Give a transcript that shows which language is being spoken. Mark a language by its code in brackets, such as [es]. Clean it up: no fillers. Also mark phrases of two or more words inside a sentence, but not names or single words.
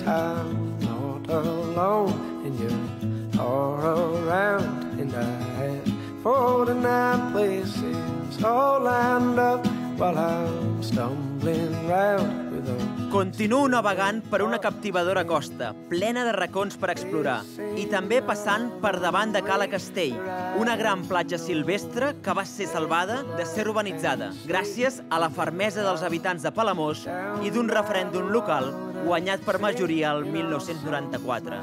[en] I'm not alone, and you're all around, and I had 49 places all lined up while I'm stumbling round with a... [ca] Continuo navegant per una captivadora costa, plena de racons per explorar, i també passant per davant de Cala Castell, una gran platja silvestre que va ser salvada de ser urbanitzada, gràcies a la fermesa dels habitants de Palamós i d'un referèndum local guanyat per majoria el 1994.